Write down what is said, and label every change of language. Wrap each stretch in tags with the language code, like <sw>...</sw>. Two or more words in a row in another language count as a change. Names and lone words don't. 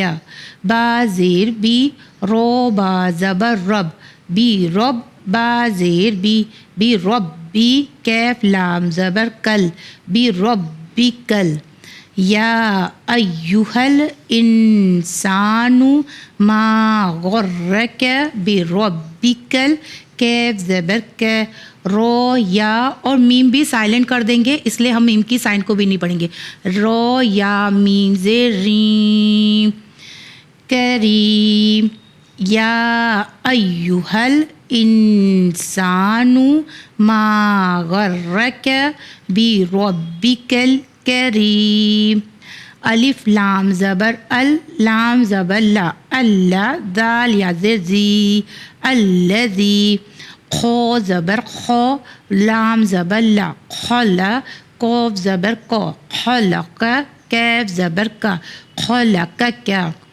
<ur>با زیر بی، رو با زبر رب، بی رب، با زیر بی، بی رب بی، کیف لام زبر کل، بی رب بی کل.</ur> <ar>یا ایوہل انسانو ما غرک بی ربک،</ar> <ur>کیف زبر کے، رو یا اور میم بھی سائلنٹ کر دیں گے، اس لیے ہم میم کی سائن کو بھی نہیں پڑھیں گے. رو یا میم زیر ریم، کریم.</ur> <ar>یا ایوہل انسانو ما غرک بی ربک الکریم.</ar> <ur>الف لام زبر ال، لام زبر لا، اللہ. دال یا زیر زی، الذی. خو زبر خو، لام زبر لا، خلا. قوف زبر کو، خلق. کیف زبر کا، خلق کا.</ur>